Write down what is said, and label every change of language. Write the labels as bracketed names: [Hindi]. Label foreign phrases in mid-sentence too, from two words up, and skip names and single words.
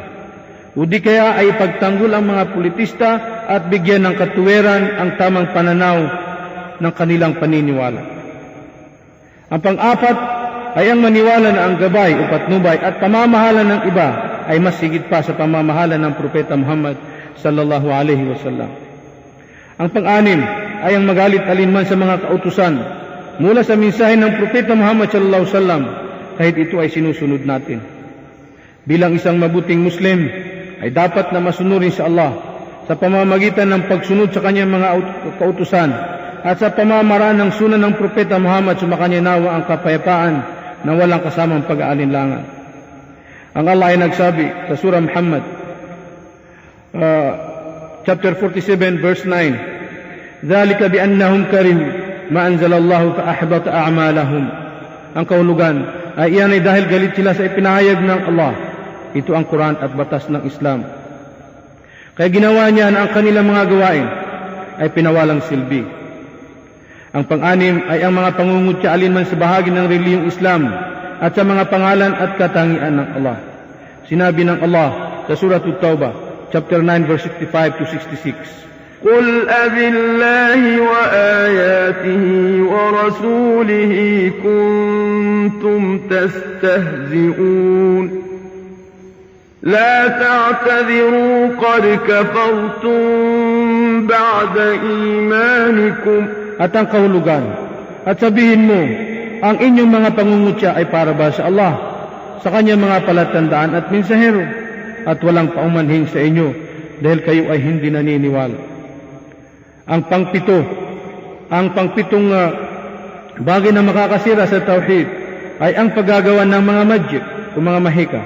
[Filipino] O di kaya ay ipagtanggol ang mga politista at bigyan ng katuwiran ang tamang pananaw ng kanilang paniniwala. Ang pang-apat ay ang maniwala na ang gabay o patnubay at pamamahala ng iba ay mas higit pa sa pamamahala ng Propeta Muhammad [Arabic] صلى الله عليه وسلم. [Filipino] Ang pang-anim ay ang magalit alinman sa mga kautusan mula sa mensahe ng Propeta Muhammad [Arabic] صلى الله عليه وسلم [Filipino] kahit ito ay sinusunod natin. Bilang isang mabuting Muslim ay dapat na masunurin sa Allah sa pamamagitan ng pagsunod sa kanyang mga kautusan at sa pamamaraan ng sunan ng Propeta Muhammad sumakanya nawa ang kapayapaan na walang kasamang pag-aalinlangan. Ang Allah ay nagsabi sa surah Muhammad chapter 47 verse 9, [Arabic] ذَلِكَ بِأَنَّهُمْ كَرِهُوا مَا أَنزَلَ اللَّهُ فَأَحْبَطَ أَعْمَالَهُمْ. [Filipino] Ang kahulugan ay iyan ay dahil galit sila sa ipinahayag ng Allah. Ito ang Quran at batas ng Islam. Kaya ginawa niya na ang kanilang mga gawain ay pinawalang silbi. Ang pang-anim ay ang mga pangungutya alinman sa bahagi ng reliyong Islam at sa mga pangalan at katangian ng Allah. Sinabi ng Allah sa Surah At-Tawbah chapter 9 verse 65 to 66. [Arabic] قل أبالله وآياته ورسوله كنتم تستهزئون لا تعتذروا قد كفرتم بعد إيمانكم. [Filipino] At ang kahulugan, at sabihin mo, ang inyong mga pangungutya ay para ba sa Allah, sa kanyang mga palatandaan at mensahero, at walang paumanhin sa inyo dahil kayo ay hindi naniniwala. Ang pangpitong bagay na makakasira sa tauhid ay ang paggagawa ng mga magic o mga mahika.